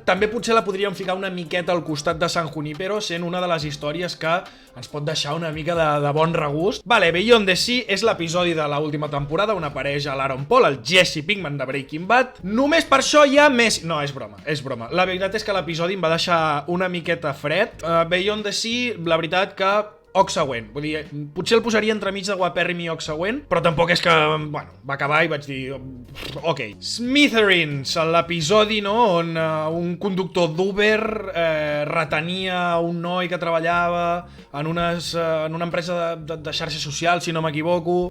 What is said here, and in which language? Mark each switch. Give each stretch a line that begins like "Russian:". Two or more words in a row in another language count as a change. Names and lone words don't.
Catalan: També potser la podríem ficar una miqueta al costat de San Junipero, sent una de les històries que ens pot deixar una mica de bon regust. Vale, Beyond the Sea és l'episodi de l'última temporada on apareix l'Aaron Paul, el Jesse Pinkman de Breaking Bad. Només per això ja Messi... No, és broma, és broma. La veritat és que l'episodi em va deixar una miqueta fred. Beyond the Sea, la veritat que... següent, vull dir, potser el posaria entremig de guapèrrim i següent, però tampoc és que, bueno, va acabar i vaig dir, ok. Smithereens, l'episodi, no?, on un conductor d'Uber retenia un noi que treballava en una empresa de xarxes socials, si no m'equivoco.